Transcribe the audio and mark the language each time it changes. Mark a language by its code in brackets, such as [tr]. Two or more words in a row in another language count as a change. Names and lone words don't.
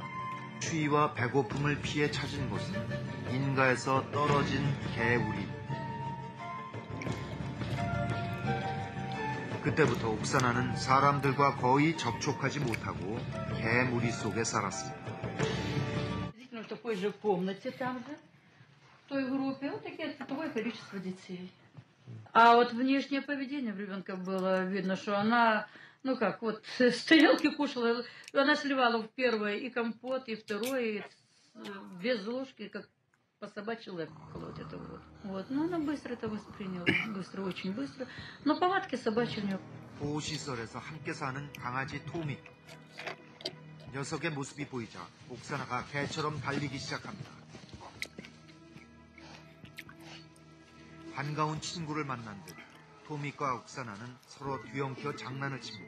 [ko] 추위와 배고픔을 피해 찾은 곳은 인가에서 떨어진 개우리. 그때부터 옥사나는 사람들과 거의 접촉하지 못하고 개무리 속에 살았습니다. [ru] В такой же комнате там же, в той группе, вот такое количество детей. А вот внешнее поведение в ребенка было видно, что она, с тарелки кушала, она сливала в первое и компот, и второе, и без ложки, как по собачьи лапки вот это вот. Но она быстро это восприняла, очень быстро. Но повадки собачьи у нее. [ko] 보호시설에서 함께 사는 강아지 토미. 녀석의 모습이 보이자 옥사나가 개처럼 달리기 시작합니다. 반가운 친구를 만난 듯 토미과 옥사나는 서로 뒤엉켜 장난을 칩니다.